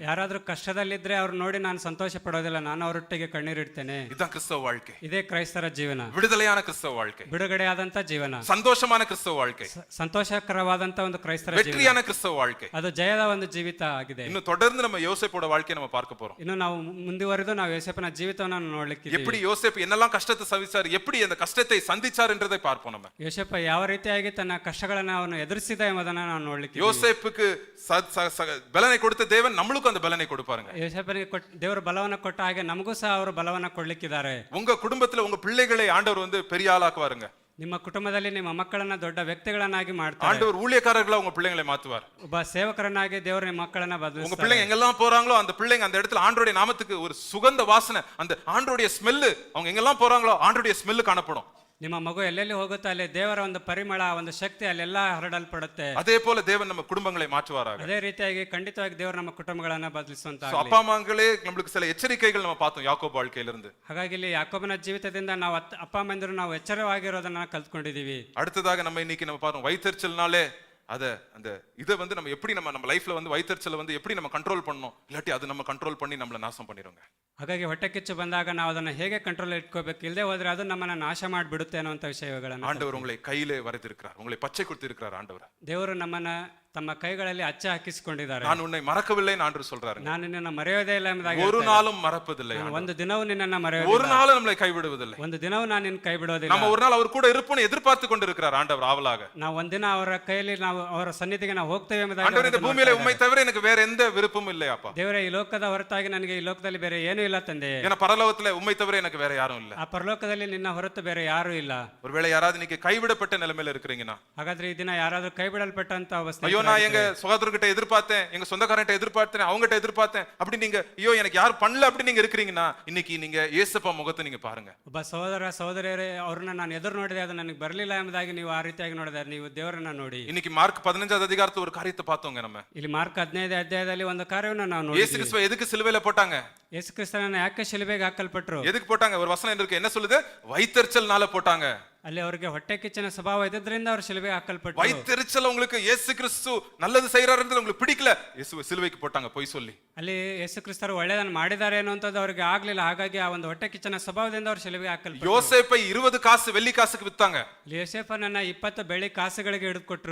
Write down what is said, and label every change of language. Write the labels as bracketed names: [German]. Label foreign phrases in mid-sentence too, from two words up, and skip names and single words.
[Kannada] ಯಾರಾದ್ರೂ ಕಷ್ಟದಲ್ಲಿದ್ರೆ ಅವ್ರು ನೋಡಿ ನಾನು ಸಂತೋಷ ಪಡೋದಿಲ್ಲ, ನಾನು ಅವರೊಟ್ಟಿಗೆ ಕಣ್ಣೀರಿಡ್ತೇನೆ. [Tamil] இதுதான் கிறிஸ்தவ வாழ்க்கை. [Kannada] ಇದೇ ಕ್ರೈಸ್ತರ ಜೀವನ, [Tamil] விடுதலையான கிறிஸ்தவ வாழ்க்கை, [Kannada] ಬಿಡುಗಡೆಯಾದಂತ ಜೀವನ, [Tamil] சந்தோஷமான கிறிஸ்தவ வாழ்க்கை, [Kannada] ಸಂತೋಷಕರವಾದಂತ ಒಂದು ಕ್ರೈಸ್ತರ ಜೀವನ, [Tamil] வெற்றியான கிறிஸ்தவ வாழ்க்கை. [Kannada] ಅದು ಜಯದ ಒಂದು ಜೀವಿತ ಆಗಿದೆ. [Tamil] இன்னும் தொடர்ந்து நம்ம யோசேப்போட வாழ்க்கையை நம்ம பார்க்க போறோம். [Kannada] ಇನ್ನು ನಾವು ಮುಂದುವರೆದು ನಾವು ಯೋಸೇಫನ ಜೀವಿತವನ್ನು ನೋಡ್ಲಿಕ್ಕೆ, [Tamil] எப்படி யோசேப்பு என்னெல்லாம் கஷ்டத்தை சவிச்சார், எப்படி அந்த கஷ்டத்தை சந்திச்சார் என்றதை பார்ப்போம் நம்ம. [Kannada] ಯೋಸೇಫ ಯಾವ ರೀತಿಯಾಗಿ ತನ್ನ ಕಷ್ಟಗಳನ್ನು ಅವನು ಎದುರಿಸಿದ ಎಂಬುದನ್ನು ನಾವು ನೋಡ್ಲಿಕ್ಕೆ, [Tamil] யோசேப்புக்கு பலனை கொடுத்த தேவன் நம்மளுக்கும் அந்த பலனை கொடுப்பாருங்க. [Kannada] ಯೋಸೇಫನಿಗೆ ದೇವರು ಬಲವನ್ನು ಕೊಟ್ಟ ಹಾಗೆ ನಮಗೂ ಸಹ ಅವರು ಬಲವನ್ನು ಕೊಡ್ಲಿಕ್ಕಿದ್ದಾರೆ. [Tamil] உங்க குடும்பத்துல உங்க பிள்ளைகளை ஆண்டவர் வந்து பெரிய ஆளாக்குவாருங்க. [Kannada] ನಿಮ್ಮ ಕುಟುಂಬದಲ್ಲಿ ನಿಮ್ಮ ಮಕ್ಕಳನ್ನ ದೊಡ್ಡ ವ್ಯಕ್ತಿಗಳನ್ನಾಗಿ ಮಾಡ್ತಾರೆ. [Tamil] ஆண்டவர் ஊழியக்காரர்களா உங்க பிள்ளைங்களை மாத்துவார். [Kannada] ಒಬ್ಬ ಸೇವಕರನ್ನಾಗಿ ದೇವರು ನಿಮ್ಮ ಮಕ್ಕಳನ್ನ [Tamil] உங்க [Kannada] ಬದಲಿಸ್ತಾರೆ. [Tamil] பிள்ளைங்க எங்கெல்லாம் போறாங்களோ அந்த பிள்ளைங்க அந்த இடத்துல ஆண்டவருடைய நாமத்துக்கு ஒரு சுகந்த வாசனை, அந்த ஆண்டவருடைய ஸ்மெல், அவங்க எங்கெல்லாம் போறாங்களோ ஆண்டவருடைய ஸ்மெல் காணப்படும். [Kannada] ನಿಮ್ಮ ಮಗು ಎಲ್ಲೆಲ್ಲಿ ಹೋಗುತ್ತೋ ಅಲ್ಲಿ ದೇವರ ಒಂದು ಪರಿಮಳ, ಒಂದು ಶಕ್ತಿ ಅಲ್ಲೆಲ್ಲ ಹರಡಲ್ಪಡುತ್ತೆ. [Tamil] அதே போல தேவன் நம்ம குடும்பங்களை மாற்றுவாராக. [Kannada] ಅದೇ ರೀತಿಯಾಗಿ ಖಂಡಿತವಾಗಿ ದೇವರು ನಮ್ಮ ಕುಟುಂಬಗಳನ್ನ ಬದಲಿಸುವಂತ. [Tamil] அப்பா அம்மாங்களே நம்மளுக்கு சில எச்சரிக்கைகள் நம்ம பார்த்தோம் யாக்கோபு வாழ்க்கையிலிருந்து. [Kannada] ಹಾಗಾಗಿ ಇಲ್ಲಿ ಯಾಕೋಬನ ಜೀವಿತದಿಂದ ನಾವು ಅಪ್ಪ ಅಮ್ಮಂದಿರು ನಾವು ಎಚ್ಚರವಾಗಿರೋದನ್ನ ಕಲ್ತ್ಕೊಂಡಿದೀವಿ. [Tamil] அடுத்ததாக நம்ம இன்னைக்கு நம்ம பாருங்க வைத்தறிச்சல்னாலே அந்த இதை வந்து நம்ம எப்படி நம்ம லைஃப்ல வந்து வைத்தறிச்சலை வந்து எப்படி நம்ம கண்ட்ரோல் பண்ணணும், இல்லாட்டி அது நம்ம கண்ட்ரோல் பண்ணி நம்மள நாசம் பண்ணிடுங்க. [Kannada] ಹಾಗಾಗಿ ಹೊಟ್ಟೆ ಕಿಚ್ಚು ಬಂದಾಗ ನಾವು ಅದನ್ನ ಹೇಗೆ ಕಂಟ್ರೋಲ್ ಇಟ್ಕೋಬೇಕು, ಇಲ್ಲದೆ ಹೋದ್ರೆ ಅದು ನಮ್ಮನ್ನ ನಾಶ ಮಾಡಿಬಿಡುತ್ತೆ ಅನ್ನುವಂಥ ವಿಷಯಗಳನ್ನು [Tamil] ஆண்டவர் உங்களை கையிலே வரைத்திருக்கிறார், உங்களை பச்சை கொடுத்திருக்கிறார் ஆண்டவர். [Kannada] ದೇವರು ನಮ್ಮನ್ನ ತಮ್ಮ ಕೈಗಳಲ್ಲಿ ಅಚ್ಚ ಹಾಕಿಸಿಕೊಂಡಿದ್ದಾರೆ. [Tamil] நான் உன்னை மறக்கவில்லை என்று சொல்றாரு. [Kannada] ನಾನು ನಿನ್ನನ್ನು ಮರೆಯೋದೇ ಇಲ್ಲ ಎಂಬುದಾಗಿ [Tamil] ஒரு நாளும் மறப்பதில்லை. [Kannada] ಒಂದು ದಿನವೂ ನಿನ್ನನ್ನ ಮರೆಯೋದಿಲ್ಲ. [Tamil] ஒரு நாளும் நம்மளை கைவிடுவதில்லை. [Kannada] ಒಂದು ದಿನವೂ ನಾನು ನಿನ್ನ ಕೈ ಬಿಡೋದಿಲ್ಲ. [Tamil] நம்ம ஒரு நாள் அவர் கூட இருப்போம்னு எதிர்பார்த்து கொண்டிருக்கிறார் ஆண்டவர் ஆவலாக. [Kannada] ನಾವು ಒಂದಿನ ಅವರ ಕೈಯಲ್ಲಿ ನಾವು ಅವರ ಸನ್ನಿಧಿಗೆ ನಾವು ಹೋಗ್ತೇವೆ ಎಂಬುದಾಗಿ. [Tamil] ஆண்டவர் இந்த பூமியில உம்மை தவிர எனக்கு வேற எந்த விருப்பமும் இல்லை அப்பா. [Kannada] ದೇವರೇ, ಈ ಲೋಕದ ಹೊರತಾಗಿ ನನಗೆ ಈ ಲೋಕದಲ್ಲಿ ಬೇರೆ ಏನೂ ಇಲ್ಲ ತಂದೆ. [Tamil] ஏன்னா பரலோகத்துல உம்மை தவிர எனக்கு வேற யாரும் இல்ல. [Kannada] ಆ ಪರಲೋಕದಲ್ಲಿ ನಿನ್ನ ಹೊರತು ಬೇರೆ ಯಾರೂ ಇಲ್ಲ. [Tamil] ஒருவேளை யாராவது இன்னைக்கு கைவிடப்பட்ட நிலைமையில இருக்கிறீங்கன்னா, [Kannada] ಹಾಗಾದ್ರೆ ಈ ದಿನ ಯಾರಾದ್ರೂ ಕೈ ಬಿಡಲ್ಪಟ್ಟಂತ ಅವಸ್ಥೆ, [Tamil] ஐயோ நான் எங்க சகோதரர்கிட்ட எதிர்பார்த்தேன், எங்க சொந்தக்காரன்ட்ட எதிர்பார்த்தேன், அவங்ககிட்ட எதிர்பார்த்தேன், அப்படி நீங்க ஐயோ எனக்கு யாரும் பண்ணல அப்படி நீங்க இருக்கிறீங்கன்னா, இன்னைக்கு நீங்க இயேசுப்பா முகத்தை நீங்க பாருங்க. [Kannada] ಒಬ್ಬ ಸಹೋದರ ಸಹೋದರಿಯರೇ, ಅವ್ರನ್ನ ನಾನು ಎದುರು ನೋಡಿದೆ, ಅದು ನನಗೆ ಬರಲಿಲ್ಲ ಎಂಬುದಾಗಿ ನೀವು ಆ ರೀತಿಯಾಗಿ ನೋಡಿದಾರೆ. ನೀವು ದೇವರನ್ನ ನೋಡಿ. [Tamil] இன்னைக்கு மார்க் 15வது அதிகாரத்துல ஒரு காரியத்தை பார்த்தோங்க நம்ம. [Kannada] ಇಲ್ಲಿ ಮಾರ್ಕ್ 15ನೇ ಅಧ್ಯಾಯದಲ್ಲಿ ಒಂದು ಕಾರ್ಯವನ್ನು ನಾವು [Tamil] இயேசு [Kannada] ನೋಡಿದ್ವಿ. [Tamil] கிறிஸ்துவை எதுக்கு சிலுவையில போட்டாங்க? [Kannada] ಯೇಸು ಕ್ರಿಸ್ತನನ್ನ ಯಾಕೆ ಶಿಲುಬೆಗೆ ಹಾಕಲ್ಪಟ್ರು? [Tamil] எதுக்கு போட்டாங்க? ஒரு வசனம் இருக்கு, என்ன சொல்லுது? வைத்தறிச்சல்னால போட்டாங்க. [Kannada] ಅಲ್ಲಿ ಅವರಿಗೆ ಹೊಟ್ಟೆ ಕಿಚ್ಚಿನ ಸ್ವಭಾವ ಇದ್ರಿಂದ ಅವರು ಶಿಲುಬೆಗೆ ಹಾಕಲ್ಪಟ್ರು. [Tamil] வைத்தறிச்சல் உங்களுக்கு இயேசு கிறிஸ்து நல்லது செய்யறாருன்றது உங்களுக்கு பிடிக்கல, இயேசுவை சிலுவைக்கு போட்டாங்க பொய் சொல்லி. [Kannada] ಅಲ್ಲಿ ಯೇಸು ಕ್ರಿಸ್ತರು ಒಳ್ಳೆಯದನ್ನು ಮಾಡಿದ್ದಾರೆ ಅನ್ನುವಂಥದ್ದು ಅವರಿಗೆ ಆಗ್ಲಿಲ್ಲ. ಹಾಗಾಗಿ ಆ ಒಂದು ಹೊಟ್ಟೆ ಕಿಚ್ಚಿನ ಸ್ವಭಾವದಿಂದ ಅವರು ಶಿಲುಬೆಗೆ ಹಾಕಲ್ಪಟ್ರು. [Tamil] யோசேப்பை 20 காசு வெள்ளி காசுக்கு வித்தாங்க. [Kannada] ಯೋಸೇಫನನ್ನ 20 ಬೆಳ್ಳಿ ಕಾಸುಗಳಿಗೆ ಹಿಡಿದುಕೊಟ್ರು.